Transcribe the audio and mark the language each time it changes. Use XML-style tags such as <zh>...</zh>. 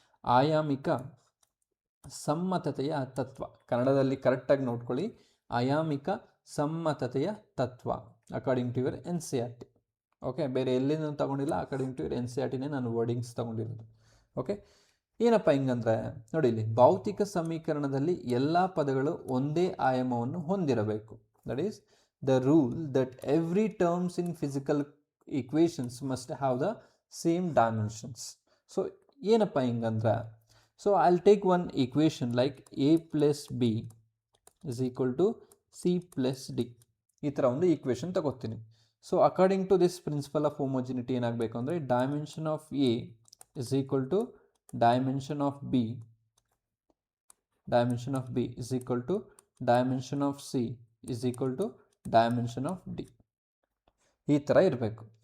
<kn>ಆಯಾಮಿಕ ಸಮ್ಮತತೆಯ ತತ್ವ, ಕನ್ನಡದಲ್ಲಿ ಕರೆಕ್ಟಾಗಿ ನೋಡ್ಕೊಳ್ಳಿ, ಆಯಾಮಿಕ ಸಮ್ಮತತೆಯ ತತ್ವ</kn> <en>According to your NCERT.</en> <kn>Okay, ಬೇರೆ ಎಲ್ಲಿಂದ ತಗೊಂಡಿಲ್ಲ,</kn> <en>according to your NCERTನೇ</en> <kn>ನಾನು ವರ್ಡಿಂಗ್ಸ್ ತಗೊಂಡಿರೋದು. ಓಕೆ, ಏನಪ್ಪ ಹಿಂಗಂದ್ರೆ ನೋಡಿ, ಇಲ್ಲಿ ಭೌತಿಕ ಸಮೀಕರಣದಲ್ಲಿ ಎಲ್ಲ ಪದಗಳು ಒಂದೇ ಆಯಾಮವನ್ನು ಹೊಂದಿರಬೇಕು.</kn> <en>That is the rule that every terms in physical equations must have the same dimensions. So</en> <kn>ಏನಪ್ಪ ಹಿಂಗಂದ್ರೆ,</kn> <en>so I'll take one equation like a plus b is equal to c plus d.</en> <kn>ಈ ಥರ ಒಂದು equation ತಗೋತೀನಿ.</kn> <en>so according to this principle of homogeneity</en> <kn>ಏನಾಗಬೇಕು ಅಂದರೆ,</kn> <en>Dimension of A is equal to dimension of B, dimension of B is equal to dimension of C is equal to dimension of D.</en> <kn>ಈ ಥರ ಇರಬೇಕು.</kn>